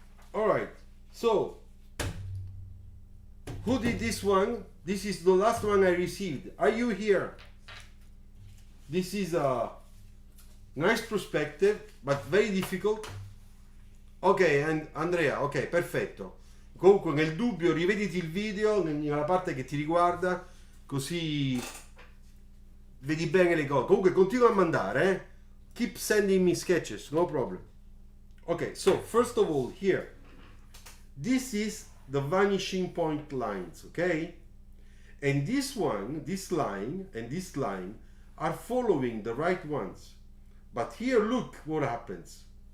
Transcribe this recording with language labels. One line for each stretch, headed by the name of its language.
English: Alright, so who did this one? This is the last one I received. Are you here? This is a nice perspective, but very difficult.
Italian: Ok, and Andrea, ok, perfetto. Comunque nel dubbio rivediti il video nella parte che ti riguarda, così vedi bene le cose. Comunque continua a mandare, eh?
English: Keep sending me sketches, no problem. Okay, so first of all here, this is the vanishing point lines, okay? And this one, this line and this line are following the right ones. But here look what happens.